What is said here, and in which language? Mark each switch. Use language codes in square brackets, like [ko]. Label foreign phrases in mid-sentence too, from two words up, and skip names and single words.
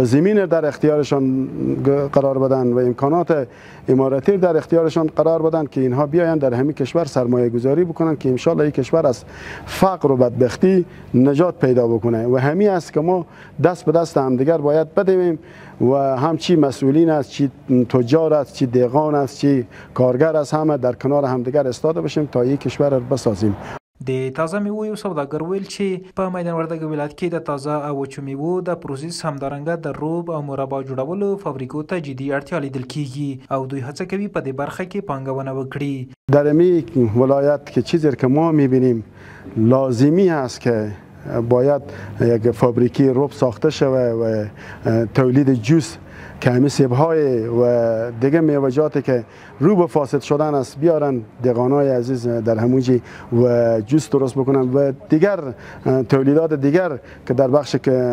[fa] زمین در اختیارشان قرار بدن و امکانات اماراتی در اختیارشان قرار بدن که اینها بیایند در همین کشور سرمایه گذاری بکنن که انشالله این کشور از فقر و بدبختی نجات پیدا بکنه و همین است که ما دست به دست همدیگر باید بدیم و هم چی مسئولین است چی تجار است چی دیغان است چی کارگر است همه در کنار همدیگر ایستاده باشیم تا این کشور را بسازیم. [ps] د تازه میوو یو سوداګر ویل چې په میدان وردګ ولایت کې د تازه او وچو میوو د پروسس همدارنګه د روب او مربا جوړولو فابریکو ته جدي اړتیا لیدل کیږي او دوی هڅه کوي په دې برخه کې پانګونه وکړي. [fa] در این ولایت که چیزی که ما میبینیم لازمی است که باید یک فابریکی روب ساخته شود و تولید جوس که همه سیب‌های و دیگه میوه‌جاتی که رو به فاسد شدن است بیارن دیغانای عزیز در همونجی و جوس درست بکنن و دیگر تولیدات دیگر که در بخش که